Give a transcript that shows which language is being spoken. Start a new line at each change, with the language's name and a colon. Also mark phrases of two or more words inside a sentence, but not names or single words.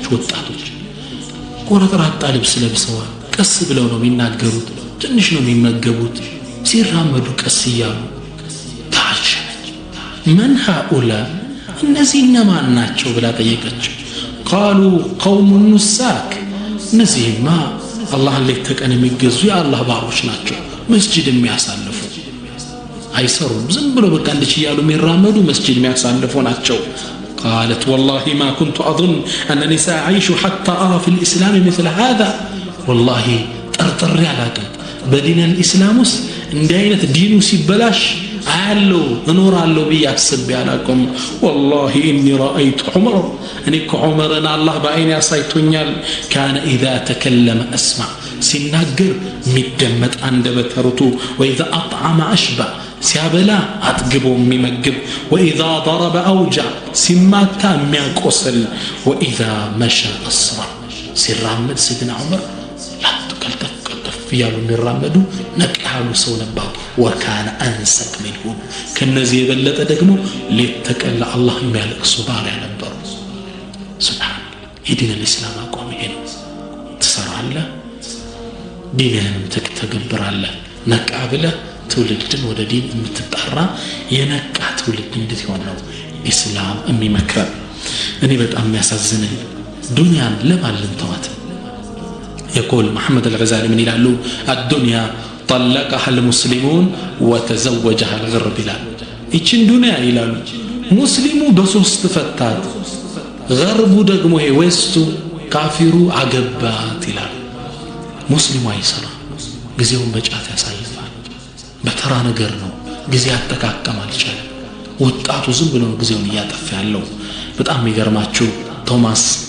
Amharic: ወጣቶች ቆረጥራጣ ልብስ ለብሰዋል። ቀስ ብለው ነው የሚናገሩት፣ ትንሽ ነው የሚመገቡት፣ ሲራመዱ ቀስ እያሉ ታሸነች።
Arabic: من هؤلاء
Amharic: እነዚህ እነማን ናቸው ብላ ጠየቀችው።
Arabic: قالوا قوم نساك
Amharic: እነዚህማ አላህን ሌት ተቀን የሚገዙ የአላህ ባሮች ናቸው፣ መስጂድ የሚያሳልፉ አይሰሩም፣ ዝም ብሎ በቃ እንድች እያሉ የሚራመዱ መስጂድ የሚያሳልፉ ናቸው።
Arabic: قالت والله ما كنت أظن أنني سأعيش حتى أرى في الإسلام مثل هذا والله طرطر
Amharic: ያላቀ በዲን الإسلام ውስጥ እንዲህ አይነት ዲኑ ሲበላሽ አያለው እኖራለሁ ብዬ አስቤ አላውቅም።
Arabic: والله إني رأيت عمر
Amharic: እኔ እኮ ዑመርን አላህ በአይኔ ያሳይቶኛል።
Arabic: كان إذا تكلم أسمع
Amharic: ሲናገር የሚደመጥ አንደበተ ርቱዕ
Arabic: وإذا أطعم أشبع
Amharic: ሲያበላ አጥግቦ የሚመግብ
Arabic: وإذا ضرب أوجع
Amharic: ሲማታ የሚያቆስል
Arabic: وإذا مشى أسرع
Amharic: ሲራመድ ሰይድና ዑመር ቀልጠፍ እያሉ የሚራመዱ ነቅ ያሉ ሰው ነበሩ።
Arabic: وكان أنسك منهم
Amharic: ከነዚህ የበለጠ ደግሞ ሌት ተቀን ለአላህ የሚያለቅሱ ባሪያ ነበሩ። ሱብሃን የዲን አልኢስላም አቋም ይሄ ነው። ትሰራለህ፣ ዲንህንም ትተገብራለህ። ነቃ ብለህ ትውልድን ወደ ዲን የምትጣራ የነቃ ትውልድ እንድትሆን ነው ኢስላም የሚመክረን። እኔ በጣም የሚያሳዝነኝ ዱንያን ለማን ልንተዋት?
Arabic: يقول محمد الغزالي من
Amharic: ይላሉ
Arabic: الدنيا طلقها المسلمون وتزوجها الغرب
Amharic: ይላሉ። እቺን ዱንያ ይላሉ ሙስሊሙ በሶስት ፈታት፣ ገርቡ ደግሞ ይሄ ዌስቱ ካፊሩ አገባት ይላሉ። ሙስሊሙ አይሰራ፣ ጊዜውን በጫት ያሳልፋል፣ በተራ ነገር ነው፣ ጊዜ አጠቃቀም አልቻለም። ወጣቱ ዝም ብሎ ጊዜውን እያጠፋ ያለው። በጣም የሚገርማችሁ ቶማስ